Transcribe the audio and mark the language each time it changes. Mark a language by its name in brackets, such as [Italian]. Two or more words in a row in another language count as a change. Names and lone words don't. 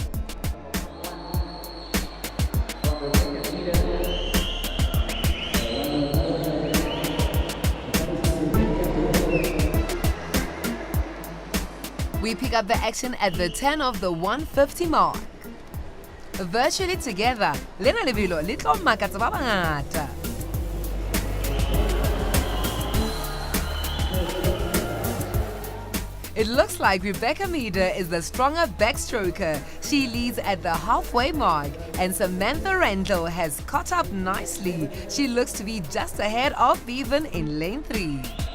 [English] We pick up the action at the 10 of the 150 mark. Virtually together, [Southern Sotho] Lena Lebilo le tlo makatsa ba bangata. [English] It looks like Rebecca Meader is the stronger backstroker. She leads at the halfway mark, and Samantha Rendell has caught up nicely. She looks to be just ahead of Bevan in lane 3.